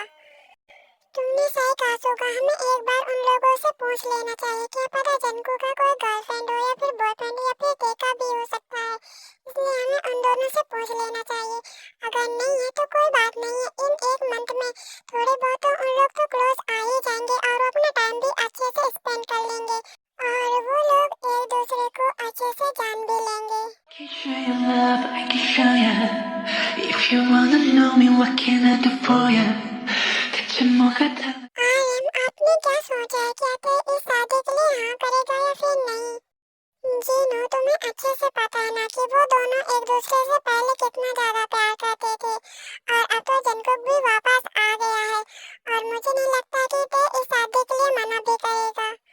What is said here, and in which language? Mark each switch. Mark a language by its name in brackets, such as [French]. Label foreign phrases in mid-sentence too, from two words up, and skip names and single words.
[Hindi] तुमने सही कहा सोगा, हमें एक बार उन लोगों से पूछ लेना चाहिए, क्या पता जंगकुक का कोई गर्लफ्रेंड हो या फिर बॉयफ्रेंड या फिर टेका भी हो सकता है, इसलिए हमें उन दोनों से पूछ लेना चाहिए। अगर नहीं है तो कोई बात नहीं है, इन एक मंथ में थोड़े बहुत तो उन लोग तो क्लोज आ ही जाएंगे और वो अपना टाइम भी अच्छे से स्पेंड कर लेंगे और वो लोग एक दूसरे को अच्छे से जान भी लेंगे। [English] Can show you love, I can show ya. If you wanna know me, what can I do for ya? [Korean] 대체 뭐가 다 [Hindi] आपने क्या सोचा है, क्या तो इस शादी के लिए हाँ करेगा या फिर नहीं? जी नो, तुम्हें अच्छे से पता है ना कि वो दोनों एक दूसरे से पहले कितना ज्यादा प्यार करते थे और अब तो जंगकुक भी वापस आ गया है और मुझे नहीं लगता कि वो इस शादी के लिए मना भी करेगा।